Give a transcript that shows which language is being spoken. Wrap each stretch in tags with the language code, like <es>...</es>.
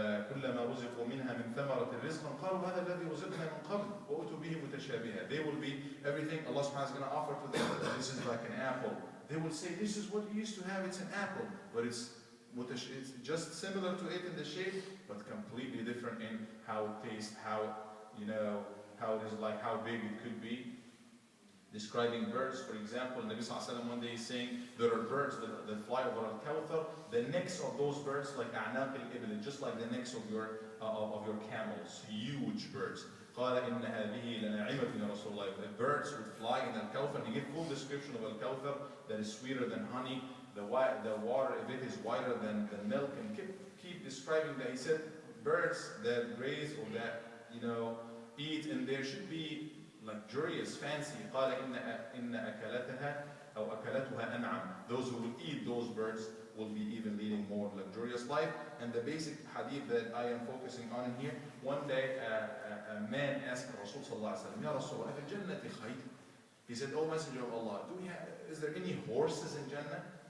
<ar>كلما رزقوا منها من ثمرة رزقا قالوا هذا الذي رزقنا من قبل وأتوا به متشابها.</ar> <en>They will be everything Allah subhanahu wa ta'ala is going to offer to them. This is like an apple. They will say, this is what you used to have, it's an apple, but it's just similar to it in the shape, but completely different in how it tastes, how it is like, how big it could be. Describing birds, for example, Nabi sallallahu alaihi wasallam one day is saying, there are birds that fly over al-Kawthar, the necks of those birds like a'naq al-ibl, just like the necks of your camels, huge birds.</en> <ar>قال إن هذه لناعمة يا رسول الله.</ar> <en>The birds would fly in Al-Kawthar. He gave full description of Al-Kawthar, that is sweeter than honey. The water of it is whiter than milk, and keep describing that. He said birds that graze or that eat, and there should be luxurious, fancy.</en> <ar>قال إن أكلتها أو أكلتها أنعم.</ar> <en>Those who will eat those birds will be even leading more luxurious life. And the basic hadith that I am focusing on here, one day a man asked Rasul sallallahu alaihi wasallam, Ya Rasul,</en> <ar>أفي الجنة خيل?</ar> <en>He said, oh Messenger of Allah, is there any horses in Jannah?</en>